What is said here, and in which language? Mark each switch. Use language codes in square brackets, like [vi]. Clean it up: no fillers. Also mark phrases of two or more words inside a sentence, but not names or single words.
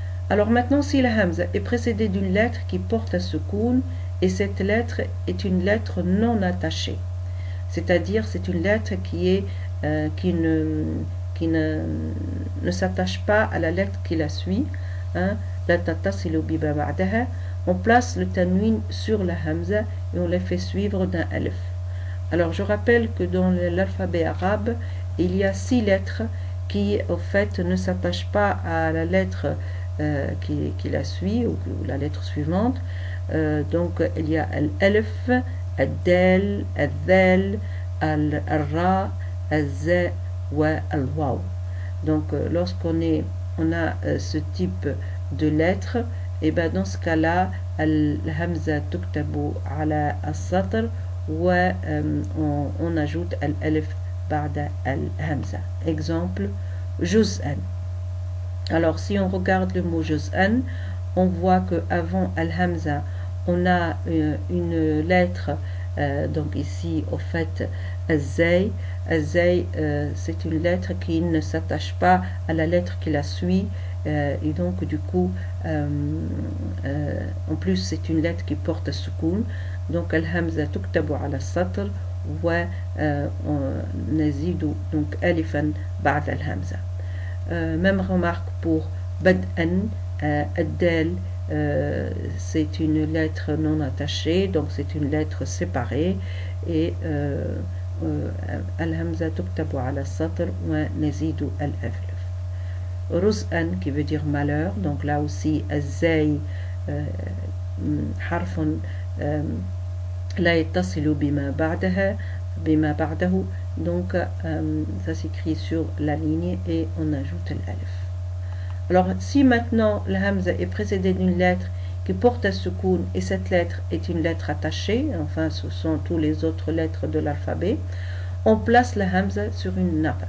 [fr] Alors maintenant, si la hamza est précédée d'une lettre qui porte un soukoun, et cette lettre est une lettre non attachée, c'est-à-dire c'est une lettre qui ne s'attache pas à la lettre qui la suit, hein, [ar] لا تتصل بما بعدها, [fr] on place le tanwin sur la hamza et on la fait suivre d'un alif. Alors je rappelle que dans l'alphabet arabe, il y a 6 lettres qui au fait ne s'attachent pas à la lettre qui la suit ou la lettre suivante. Donc il y a l'alif, [ar] الدال، الذال، الراء, الزاي أو الواو. [fr] Donc lorsqu'on a ce type de lettres, et ben dans ce cas-là, [ar] الهمزة تكتب على السطر [fr] ou on ajoute [ar] الألف بعد الهمزة. [fr] Exemple, juz'an. Alors si on regarde le mot juz'an, on voit que avant al-hamza, on a une lettre, donc ici au fait al-zay. Al-zay, c'est une lettre qui ne s'attache pas à la lettre qui la suit, et donc du coup en plus c'est une lettre qui porte un soukoun, donc [ar] الهمزة تكتب على سطر ونزيد [fr] donc [ar] ألفا بعد الهمزة. [fr] Même remarque pour bad'an, ad-dal, c'est une lettre non attachée, donc c'est une lettre séparée, et [ar] الهمزة تكتب على سطر ونزيد الألف. [fr] Ruz'an qui veut dire malheur, donc là aussi [ar] الزاي حرف لا يتصل بما بعده, [fr] donc ça s'écrit sur la ligne et on ajoute l'alif. Alors si maintenant la hamza est précédée d'une lettre qui porte un soukoun et cette lettre est une lettre attachée, enfin ce sont toutes les autres lettres de l'alphabet, on place la hamza sur une nabra.